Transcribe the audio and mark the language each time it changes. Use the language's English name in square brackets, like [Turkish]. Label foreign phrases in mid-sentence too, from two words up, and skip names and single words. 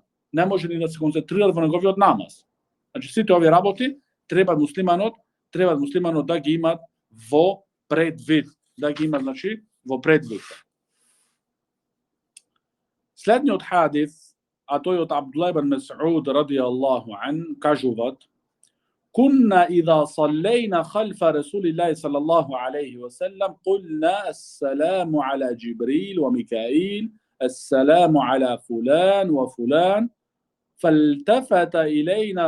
[Macedonian] Не може ни да се концентрира во неговиот намаз. Значи, сите овие работи треба муслиманот да ги имат во предвид, значи, во предвид. Следниот хадис, а тој од Абдулла ибн Мас'уд [Arabic] رضي الله عنه, [Macedonian] кажуваат: [Arabic] كنا إذا صلينا خلف رسول الله صلى الله عليه وسلم قلنا السلام على جبريل وميكائيل السلام على فلان وفلان فالتفت إلينا